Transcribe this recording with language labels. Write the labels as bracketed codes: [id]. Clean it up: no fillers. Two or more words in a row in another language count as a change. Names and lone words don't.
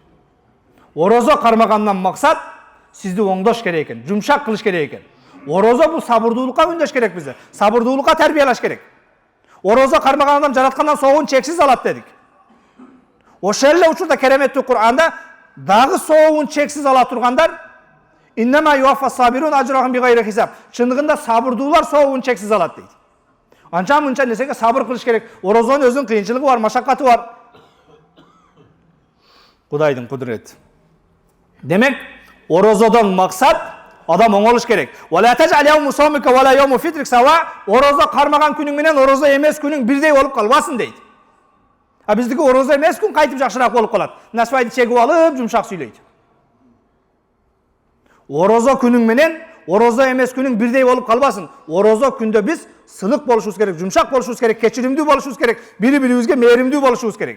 [ky] Орозо кармагандан максат сизди оңдош керек экен, жумшак кылыш керек экен. Орозо бул сабырдуулукка үндөш керек бизди, сабырдуулукка тарбиялаш керек. Орозо кармаган адам жараткандан соогун чексиз алат дедик. Ошол эле учурда кереметтүү Кур'анда дагы соогун чексиз ала тургандар [ar] إنما يوفى الصابرون أجرهم بغير حساب. [ky] Чындыгында сабырдуулар соогун чексиз алат дейт. Анча-мынча нерсеге сабыр кылыш керек. Орозонун өзүнүн кыйынчылыгы бар, машаккаты бар. Кудайдын кудурети. Демек, орозодон максат адам оңолуш керек. [ar] ولا تجعل يوم صومك ولا يوم فطرك سواء. [ky] Орозо кармаган күнүң менен орозо эмес күнүң бирдей болуп калбасын дейт. Биздики орозо эмес күн кайтып жакшыраак болуп калат. Насыбайды чегип алып, жумшак сүйлөйт. Орозо күнүң менен орозо эмес күнүң бирдей болуп калбасын. Орозо күндө биз сынық болушубуз керек, жумшак болушубуз керек, кечиримдүү болушубуз керек, бири-бирибизге мээримдүү болушубуз керек.